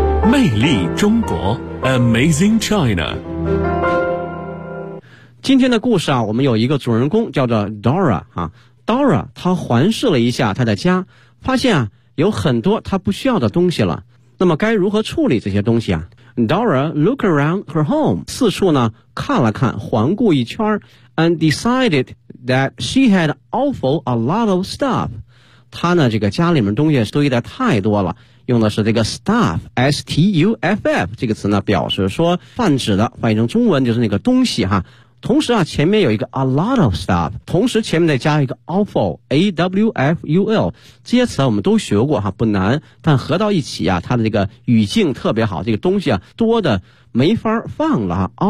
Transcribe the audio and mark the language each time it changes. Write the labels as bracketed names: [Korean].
[Chinese] 魅力中国 Amazing China。今天的故事啊，我们有一个主人公叫做 Dora、啊、Dora 他环视了一下他的家，发现啊有很多他不需要的东西了，那么该如何处理这些东西啊？ [English] Dora looked around her home， [Chinese] 四处呢看了看，环顾一圈， [English] and decided that she had awful a lot of stuff。 [Chinese] 她呢这个家里面东西堆得太多了，用的是这个 stuff， S-T-U-F-F 这个词呢表示说泛指的，翻译成中文就是那个东西哈。同时啊前面有一个 [English] a lot of stuff， [Chinese] 同时前面再加一个 awful， A-W-F-U-L， 这些词我们都学过哈，不难，但合到一起啊它的这个语境特别好，这个东西啊多的没法放了。